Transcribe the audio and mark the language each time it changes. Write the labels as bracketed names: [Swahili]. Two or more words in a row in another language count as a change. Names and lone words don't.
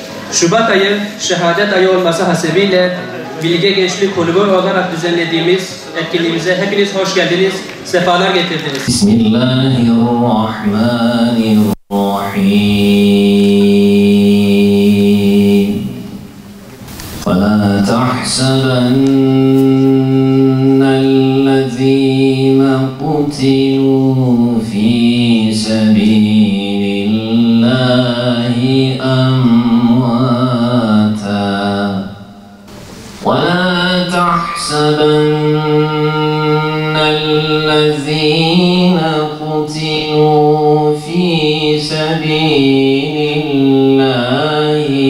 [Turkish] Şubat ayı şehadet ayı olması hasebiyle Bilge Gençlik Kulübü olarak düzenlediğimiz etkinliğimize hepiniz hoş geldiniz, sefalar getirdiniz. [Arabic] Bismillahirrahmanirrahim. وَلَا تَحْسَبَنَّ الَّذِينَ قُتِلُوا فِي سَبِيلِ اللَّهِ أَمْوَاتًا وَلَا تَحْسَبَنَّ الَّذِينَ قُتِلُوا فِي سَبِيلِ اللَّهِ